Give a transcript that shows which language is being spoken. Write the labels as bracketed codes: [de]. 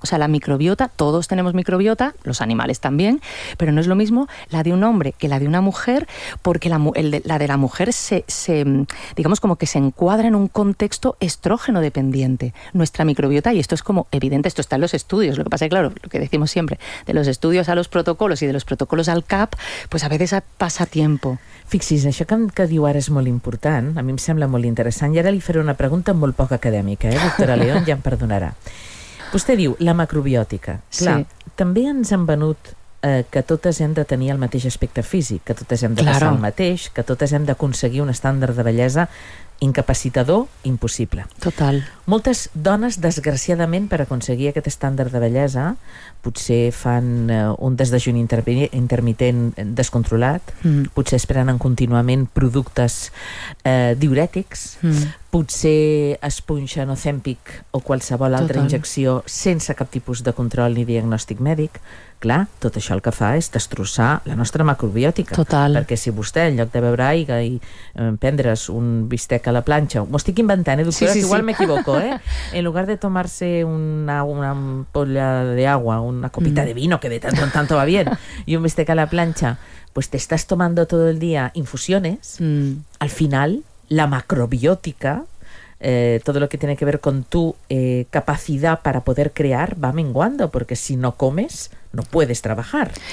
[es] O sea, la microbiota, todos tenemos microbiota, los animales también, pero no es lo mismo la de un hombre que la de una mujer, porque la de la mujer se digamos como que se encuadra en un contexto estrógeno dependiente, nuestra microbiota, y esto es como evidente, esto está en los estudios, lo que pasa es que, claro, lo que decimos siempre, de los estudios a los protocolos y de los protocolos al CAP, pues a veces pasa tiempo. [ca] Fixi's, això que diu ara és molt important, a mi em sembla molt interessant, i ara li faré una pregunta molt poc acadèmica, doctora León, ja em perdonarà. Vostè diu la macrobiòtica, clar, sí. També ens han venut que totes hem de tenir el mateix aspecte físic, que totes hem de passar el mateix, que totes hem d'aconseguir un estàndard de bellesa incapacitador, impossible. Total. Moltes dones, desgraciadament, per aconseguir aquest estàndard de bellesa, potser fan un desdejuni intermitent descontrolat, potser esperen contínuament productes diurètics, potser es punxen Ozempic o qualsevol altra injecció sense cap tipus de control ni diagnòstic mèdic. Clar, tot això el que fa és destrossar la nostra macrobiòtica. Total. Perquè si vostè, en lloc de beure aigua i prendre's un bistec a la planxa, m'ho estic inventant, doctora, sí, sí, igual sí. M'equivoco, [es] en lugar de tomar-se [ca] una ampolla d'aigua, [es] una copita de vino, que de tanto en tanto va bien, [ca] i un bistec a la planxa, [es] pues te estás tomando todo el día infusiones, al final la macrobiótica, todo lo que tiene que ver con tu capacidad para poder crear, va menguando, porque si no comes, no puedes trabajar.